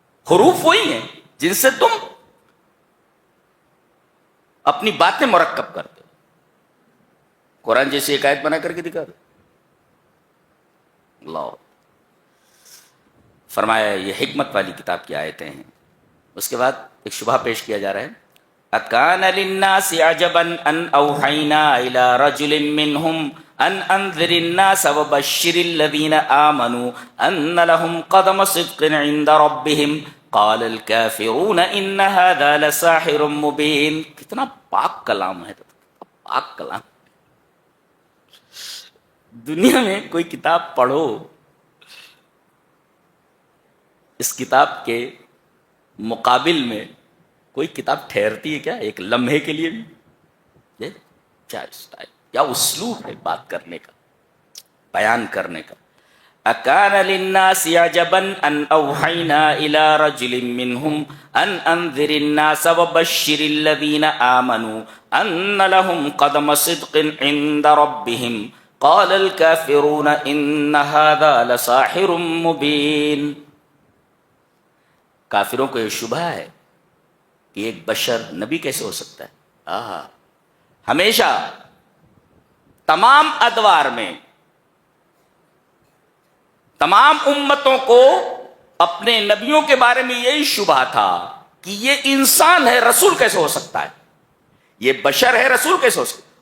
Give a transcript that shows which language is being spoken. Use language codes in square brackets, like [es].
[ur] حروف وہی ہیں جن سے تم اپنی باتیں مرکب کرتے ہو. قرآن جیسی ایک آیت بنا کر کے دکھا دو. اللہ فرمایا یہ حکمت والی کتاب کی آیتیں ہیں. اس کے بعد ایک شبہ پیش کیا جا رہا ہے. [ar] اکان للناس عجبا ان اوحینا الى رجل منهم ان انذر الناس وبشر الذين آمنوا ان لهم قدم صدق عند ربهم قال الكافرون ان هذا لساحر مبين. [ur] کتنا پاک کلام ہے. پاک کلام. دنیا میں کوئی کتاب پڑھو اس کتاب کے مقابل میں کوئی کتاب ٹھہرتی ہے کیا ایک لمحے کے لیے بھی؟ یہ کیا اسٹائل، کیا اسلوب ہے بات کرنے کا، بیان کرنے کا. [ar] اکان للناس عجبا ان اوحینا الى رجل منهم ان انذر الناس وبشر الذين آمنوا ان لهم قدم صدق عند ربهم قال الكافرون ان هذا لساحر مبين. [ur] کافروں کو یہ شبہ ہے کہ ایک بشر نبی کیسے ہو سکتا ہے. ہمیشہ تمام ادوار میں تمام امتوں کو اپنے نبیوں کے بارے میں یہی شبہ تھا کہ یہ انسان ہے رسول کیسے ہو سکتا ہے، یہ بشر ہے رسول کیسے ہو سکتا ہے.